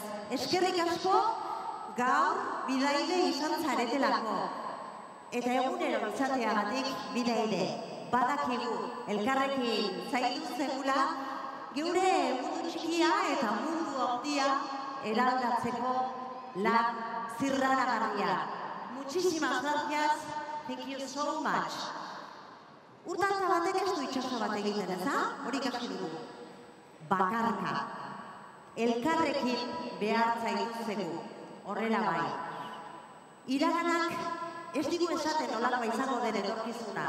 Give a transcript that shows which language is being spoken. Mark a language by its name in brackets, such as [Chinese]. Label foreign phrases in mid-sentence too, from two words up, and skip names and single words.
[Basque] Eskerrik asko gaur bidaide izan zaretelako. Eta egunero izateagatik bidaide. Badakigu, elkarrekin zaindu zegula, geure mundu txikia eta mundu handia eraldatzeko lan zirraragarria. [Spanish] Muchísimas gracias, [English] thank you so much. [Basque] Urtantza batek ez du itxaso bat egiten, eza? Hori ikasi dugu. Bakarka. Elkarrekin behar zaituzegu, horrela bai. Iraganak ez digu esaten nolakoa izango den etorkizuna.